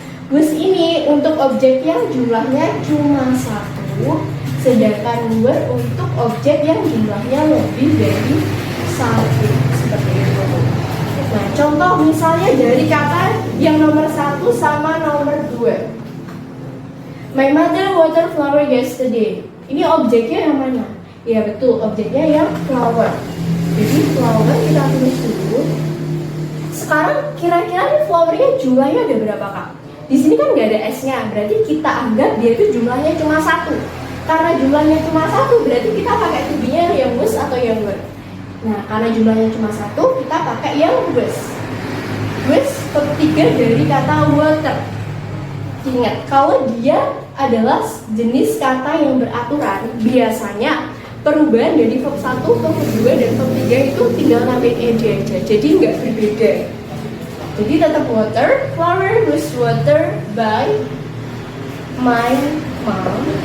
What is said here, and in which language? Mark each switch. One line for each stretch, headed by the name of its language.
Indonesian: Was ini untuk objek yang jumlahnya cuma 1, sedangkan were untuk objek yang jumlahnya lebih dari 1. Seperti itu. Nah, contoh misalnya dari kata yang nomor 1 sama nomor 2.
English: My mother watered flower yesterday.
Indonesian: Ini objeknya yang mana? Ya betul, objeknya yang flower. Jadi flower kita tulis dulu. Sekarang kira-kira nih flowernya jumlahnya ada berapa kak? Di sini kan nggak ada S-nya, berarti kita anggap dia itu jumlahnya cuma 1. Karena jumlahnya cuma 1, berarti kita pakai to be-nya yang was atau yang were. Nah, karena jumlahnya cuma 1, kita pakai yang was. Was ketiga dari kata water. Ingat, kalau dia adalah jenis kata yang beraturan, biasanya perubahan dari verb 1 ke verb 2 dan verb 3 itu tinggal nambahin ed aja, jadi nggak berbeda. Jadi tetap
English: water, flower was watered by my mom.